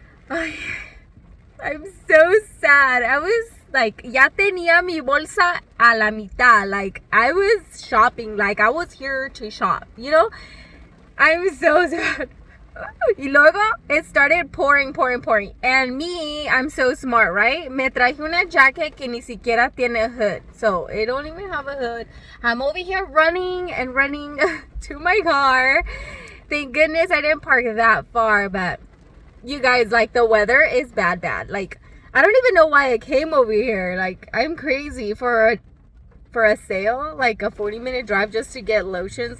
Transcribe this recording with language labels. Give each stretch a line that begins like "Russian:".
English: Ay, I'm so sad. I was like,
Spanish: ya tenía mi bolsa a la mitad.
English: Like, I was shopping. Like, I was here to shop, you know? I'm so sad.
Spanish: Y luego,
English: it started pouring. And me, I'm so smart, right?
Spanish: Me traje una jacket que ni siquiera tiene
English: a hood. So, it don't even have a hood. I'm over here running to my car. Thank goodness I didn't park that far. But, you guys, like, the weather is bad. Like, I don't even know why I came over here. Like, I'm crazy for a sale, like a 40-minute drive just to get lotions.